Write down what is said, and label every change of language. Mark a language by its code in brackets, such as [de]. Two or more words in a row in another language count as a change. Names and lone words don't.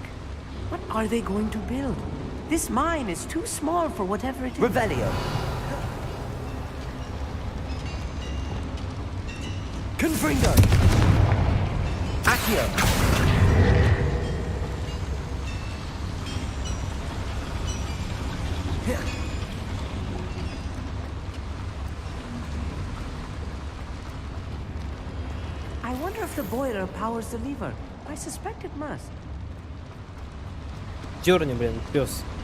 [en] What are they going to build? This mine is too small for whatever it is. Revelio. Confringo. Accio. I wonder if the boiler powers the lever. I suspect it must. [ru] Дерни, блин, пес.